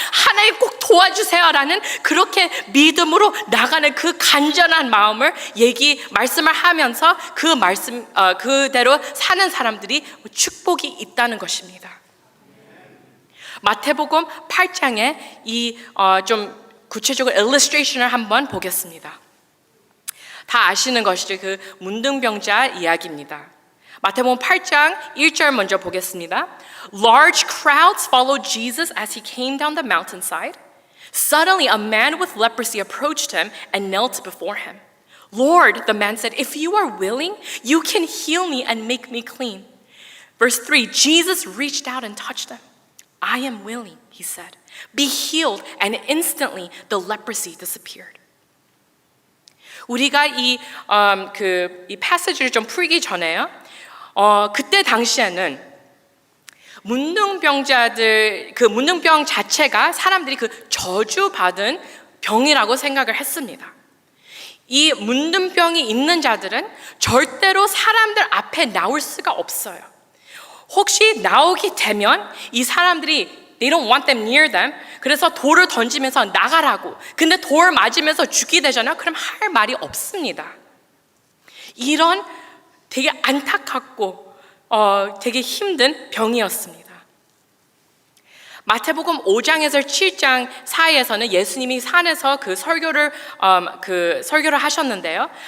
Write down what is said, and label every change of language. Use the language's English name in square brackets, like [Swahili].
[Korean] 하나님 꼭 도와주세요라는 그렇게 믿음으로 나가는 그 간절한 마음을 말씀을 하면서 그 말씀 그대로 사는 사람들이 축복이 있다는 것입니다. 마태복음 8장에 좀 구체적으로 illustration을 한번 보겠습니다. 다 아시는 것이죠. 그 문둥병자 이야기입니다. 마태복음 8장 1절 먼저 보겠습니다. [English] Large crowds followed Jesus as he came down the mountainside. Suddenly a man with leprosy approached him and knelt before him. Lord, the man said, if you are willing, you can heal me and make me clean. Verse 3, Jesus reached out and touched him. I am willing, he said. Be healed, and instantly the leprosy disappeared. [Korean] 우리가 이 패시지를 좀 풀기 전에요. 그때 당시에는 문둥병자들, 그 문둥병 자체가 사람들이 그 저주받은 병이라고 생각을 했습니다. 이 문둥병이 있는 자들은 절대로 사람들 앞에 나올 수가 없어요. 혹시 나오게 되면 이 사람들이 [English] They don't want them near them. [Korean] 그래서 돌을 던지면서 나가라고. 근데 돌 맞으면서 죽게 되잖아요. 그럼 할 말이 없습니다. 이런 되게 안타깝고 되게 힘든 병이었습니다. 마태복음 5장에서 7장 사이에서는 예수님이 산에서 그 설교를 하셨는데요.